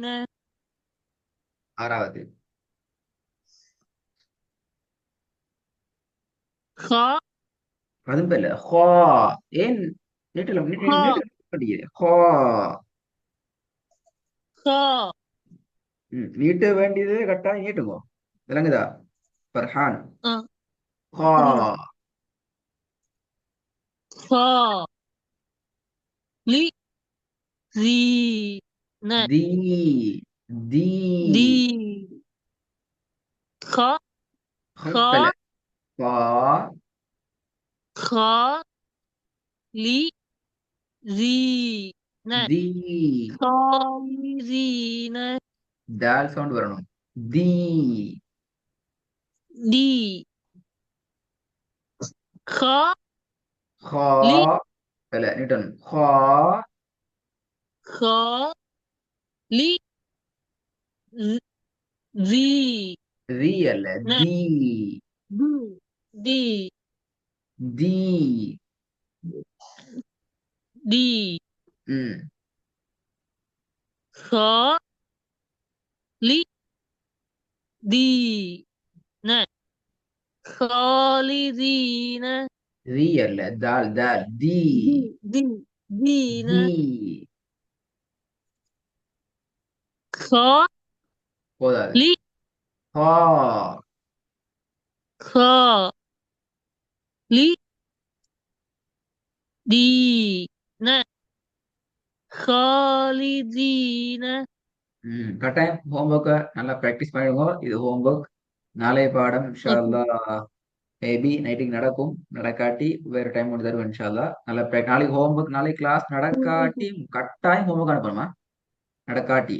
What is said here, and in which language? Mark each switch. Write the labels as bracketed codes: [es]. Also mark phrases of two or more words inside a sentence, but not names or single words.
[ta] ஆறாவது. [ar] خ [ta] அதுவும் பிழை. ஹா. ஏன் நீட்டல [ar] خ [ta] நீட்ட மாட்டேங்குது. ஹா. [ar] خ [ta] நீட்ட வேண்டியது கட்டாயம் நீட்டுங்க. விளங்குதா? ஃபர்ஹான். [ar] أ [ta] ஹா. [ar] புரியுது خ لي زي ன [ta] தி. தி. [ar] دي خ خ [ta] பிழை. ஹா. [ar] خ لي زي ன [ta] தி. [ar] خالدين [ta] தால் சவுண்ட் வரணும். தி. [ar] دي خ [ta] ஹா. [ar] لي [ta] பிழை நீட்டணும். ஹா. [ar] خ لي زي [ta] ரி அல்ல [ar] ன [ta] தி. [ar] دي دي [ta] தி. [ar] دي ம். خ لي دي ன خالدين [ta] ரி அல்ல தால் தால் தி. [ar] دي دي دين [ta] தி. [ar] خ [ta] போதாது. [ar] لي [ta] ஹா. [ar] خ لي دين خالدين [ta] கட்டாயம் ஹோம்ஒர்க்கை நல்லா ப்ராக்டிஸ் பண்ணிடுங்க. இது ஹோம்ஒர்க். நாளைய பாடம் இன்ஷா ஓகே அல்லாஹ் [en] maybe night [ta] நடக்கும். நடக்காட்டி வேற டைம் ஒன்று தருவேன் [ar] إن شاء الله. [ta] நல்லா நாளைக்கு ஹோம்ஒர்க் நாளைக்கு கிளாஸ் ஓகே நடக்காட்டி கட்டாயம் ஹோம்ஒர்க் அனுப்பணுமா? நடக்காட்டி